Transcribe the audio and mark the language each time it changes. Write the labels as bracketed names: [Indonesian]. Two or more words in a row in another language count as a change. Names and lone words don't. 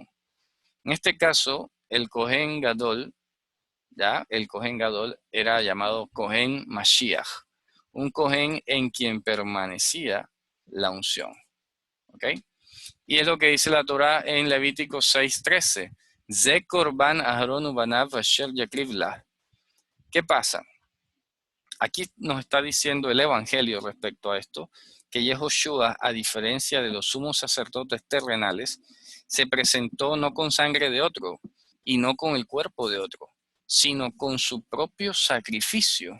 [Spanish] En este caso, el [Hebrew] כהן גדול, [Spanish] ¿ya? El [Hebrew] כהן גדול [Spanish] era llamado [Hebrew] כהן משיח, [Spanish] un Kohen en quien permanecía la unción. ¿Ok? Y es lo que dice la Torah en Levítico 6:13. [Hebrew] זה קרבן אהרן ובניו אשר יקריב לה. [Spanish] ¿Qué pasa? Aquí nos está diciendo el Evangelio respecto a esto, que Yehoshua, a diferencia de los sumos sacerdotes terrenales, se presentó no con sangre de otro y no con el cuerpo de otro, sino con su propio sacrificio.